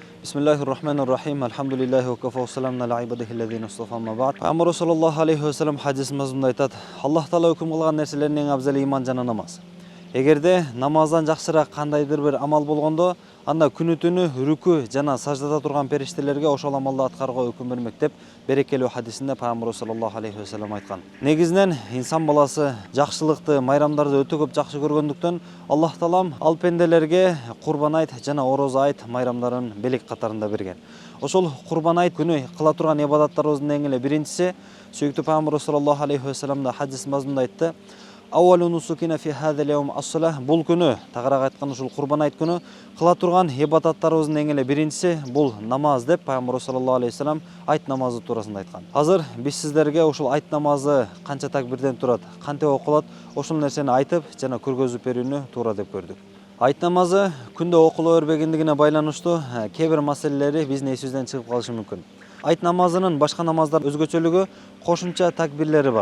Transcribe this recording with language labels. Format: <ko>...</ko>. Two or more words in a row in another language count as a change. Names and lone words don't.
<ar>بسم الله الرحمن الرحيم. الحمد لله وكفى وسلام على عباده الذين اصطفى أما بعد.</ar> <kk>Пайғамбар</kk> <ar>صلى الله عليه وسلم</ar> <kk>хадис мазмунда айтады: Аллах Таала үкім қылған нәрселердің ең абзалы иман жана намаз.</kk> <ky>Эгерде намаздан жакшыраак кандайдыр бир амал болгондо, анда күнү түнү рүкү жана саждада турган периштелерге ошол амалды аткарууга өкүм бермек деп берекелүү хадисинде Пайгамбар</ky> <ar>صلى الله عليه وسلم</ar> <ky>айткан. Негизинен инсан баласы жакшылыкты, майрамдарды өтө көп жакшы көргөндүктөн Аллах Таалам ал пенделерге Курбан айт жана Ороза айт майрамдарын белек катарында берген. Ошол Курбан айт күнү кыла турган ибадаттарыбыздын эң эле биринчиси, сүйүктүү Пайгамбар</ky> <ar>صلى الله عليه وسلم</ar> <ky>да хадис мазмунда айтты:</ky> <ar>أول نسكنا في هذا اليوم الصلاة.</ar> <ky>Бул күнү, тагыраак айтканда ушул Курбан айт күнү кыла турган ибадаттарыбыздын эң эле биринчиси бул намаз деп Пайгамбар</ky> <ar>صلى الله عليه وسلم</ar> <ky>айт намазы туурасында айткан. Азыр биз сиздерге ушул айт намазы канча такбирден турат, кантип окулат, ошол нерсени айтып жана көргөзүп берүүнү туура деп көрдүк. Айт намазы күндө окула бербегендигине байланыштуу кээ бир маселелери биздин эсибизден чыгып калышы мүмкүн. Айт намазынын башка намаздар өзгөчөлүгү кошумча такбирлери бар.</ky>